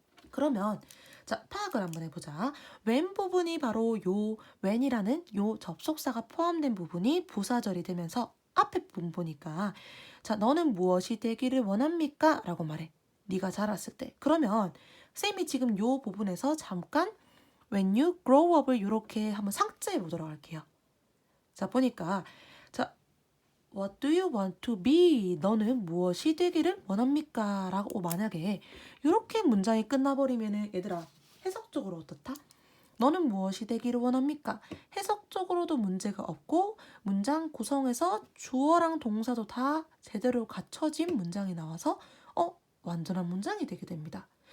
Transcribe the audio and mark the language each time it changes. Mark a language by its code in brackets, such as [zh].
[ko] 그러면 자, 파악을 한번 해보자. when 부분이 바로 요 when이라는 요 접속사가 포함된 부분이 부사절이 되면서 앞에 부분 보니까 자, 너는 무엇이 되기를 원합니까? 라고 말해. 네가 자랐을 때. 그러면 쌤이 지금 요 부분에서 잠깐 [en] when you grow up [ko] 을 이렇게 한번 상자해 보도록 할게요. [en] 자, 보니까 자, What do you want to be? [ko] 너는 무엇이 되기를 원합니까? 라고 만약에 이렇게 문장이 끝나버리면은 얘들아, 해석적으로 어떻다? 너는 무엇이 되기를 원합니까? 해석적으로도 문제가 없고 문장 구성에서 주어랑 동사도 다 제대로 갖춰진 문장이 나와서 완전한 문장이 되게 됩니다.